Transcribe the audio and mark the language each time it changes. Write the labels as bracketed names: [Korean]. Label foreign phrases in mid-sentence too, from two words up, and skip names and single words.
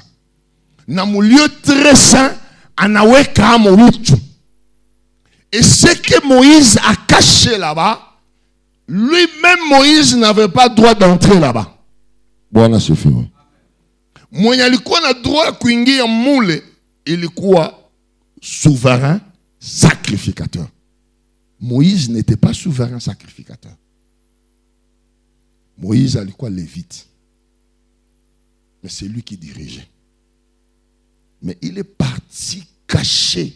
[Swahili] Na mu [French] lieu très saint [Swahili] anaweka amo vitu. [French] Et ce que Moïse a caché là-bas, lui-même Moïse n'avait pas droit d'entrer là-bas. [Swahili] Bwana sifiwe. Mwenye alikuwa na droit kuingia mule ilikuwa [French] souverain sacrificateur. Moïse n'était pas souverain sacrificateur. [Swahili] Moïse alikuwa lévite. [French] Mais c'est lui qui dirigeait. Mais il est parti caché.